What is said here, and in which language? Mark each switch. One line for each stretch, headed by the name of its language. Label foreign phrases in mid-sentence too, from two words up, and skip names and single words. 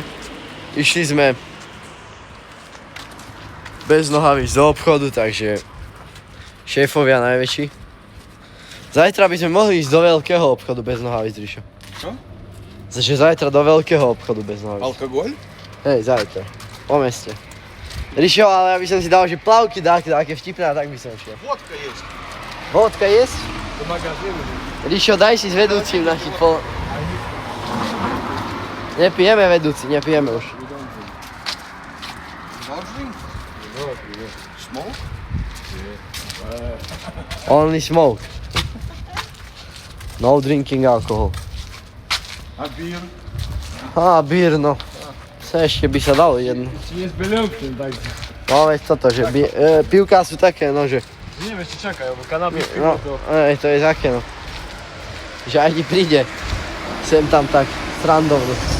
Slovak: Išli sme bez nohavíc do obchodu, takže šéfovia najväčší. Zajtra by sme mohli ísť do veľkého obchodu bez nohavíc, Ríšo. Čo? Takže zajtra do veľkého obchodu bez nohavíc.
Russian: Алкоголь?
Slovak: Hej, zajtra. Po meste. Ríšo, ale ja by som si dal, že plavky také vtipné, a tak by som šiel.
Russian: Водка есть.
Slovak: Vodka jest? Do magazínu. Ríšo, daj si s vedúcim naši pol... Nepijeme, vedúci, už.
English: Not drink? Smoke? Only smoke. No drinking alcohol.
Russian: А бир?
Slovak: Bír, no. Ešte by sa dalo jedno. Či nie z Believky, takže. No veď toto, že pivká sú také, no že... Nie, ešte čakaj, lebo kanapy No, to... to je také, no. že aj ti príde sem tam tak srandovno.